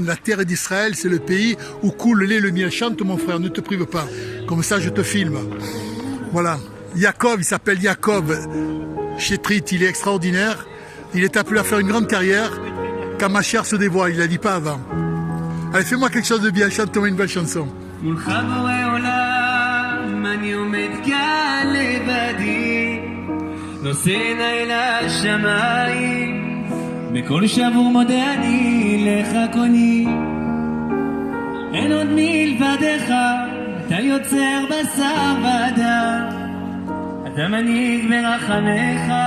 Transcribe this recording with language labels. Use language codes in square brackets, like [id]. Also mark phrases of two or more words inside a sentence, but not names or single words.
[fr] La terre d'Israël, c'est le pays où coule le lait et le miel. Chante, mon frère, ne te prive pas. Comme ça, je te filme. Voilà. Yaakov, il s'appelle Yaakov Chetrit, il est extraordinaire. Il est appelé à faire une grande carrière. Quand ma chair se dévoile, il l'a dit pas avant. Allez, fais-moi quelque chose de bien, chante-moi une belle chanson. [he] בכל שבור מודה אני לך קוני אין עוד מלבדך אתה יוצר בשר ודם אתה מנהיג ברחמך